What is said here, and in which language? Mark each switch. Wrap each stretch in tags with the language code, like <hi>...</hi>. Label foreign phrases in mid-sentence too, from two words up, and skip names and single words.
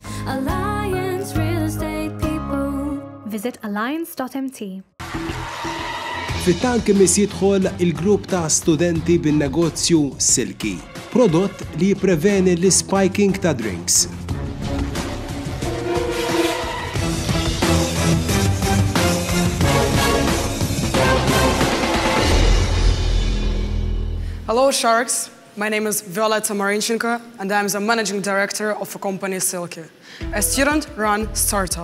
<en>Alliance Real Estate People. Visit alliance.mt.</en> <mt>Fit-tank immiss jidħol il-grupp ta' studenti bin-negozju Silky, prodott li jippreveni l-spiking ta' drinks.</mt> <en>Hello, Sharks. My name is Violeta Marinchenko, and I'm the managing director of a company, Silky, a student-run startup.</en>